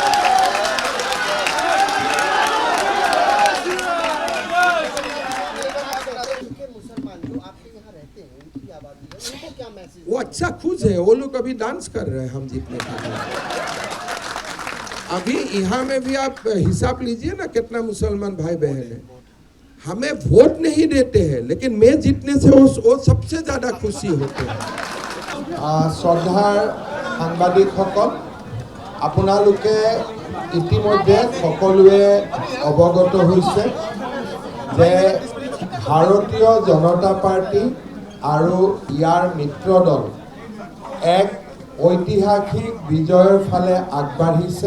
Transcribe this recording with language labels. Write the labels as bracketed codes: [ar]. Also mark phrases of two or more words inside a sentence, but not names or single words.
[hi] वो अच्छा खुश है, वो लोग अभी डांस कर रहे हैं हम जीतने के लिए। अभी यहाँ में भी आप हिसाब लीजिए ना कितना मुसलमान भाई बहन है। हमें वोट नहीं देते हैं, लेकिन मैं जीतने से वो सबसे ज्यादा खुशी होते हैं। [as] শ্ৰদ্ধাৰ সাংবাদিকসকল, আপোনালোকে ইতিমধ্যে সকলোৱে অৱগত হৈছে যে ভাৰতীয় জনতা পাৰ্টি আৰু ইয়াৰ মিত্ৰ দল এক ঐতিহাসিক বিজয়ৰ ফালে আগবাঢ়িছে।